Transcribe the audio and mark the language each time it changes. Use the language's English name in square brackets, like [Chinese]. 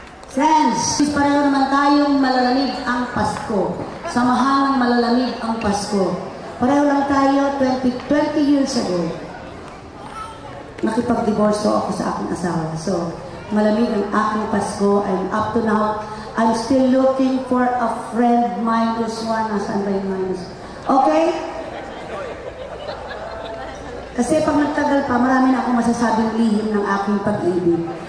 [Filipino] Friends, pareho naman tayong malalamig ang Pasko. Samahan ng malalamig ang Pasko. Pareho lang tayo 20 years ago. Nakipag-divorso ako sa aking asawa. So, malamig ang aking Pasko. [English] And up to now, I'm still looking for a friend minus one. [Filipino] Nasaan ba yung minus? Okay? Kasi pag nagtagal pa, marami na akong masasabing lihim ng aking pag-ibig.